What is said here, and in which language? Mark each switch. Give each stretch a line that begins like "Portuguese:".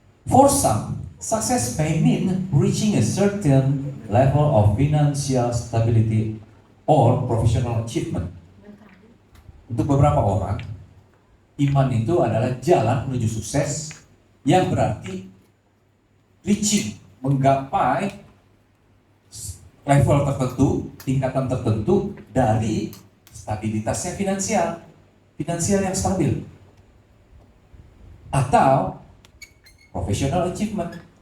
English: For some, success may mean reaching a certain level of financial stability or professional achievement.
Indonesian: Untuk beberapa orang, iman itu adalah jalan menuju sukses yang berarti reaching, menggapai level tertentu, tingkatan tertentu dari stabilitasnya finansial yang stabil.
English: Atau professional achievement.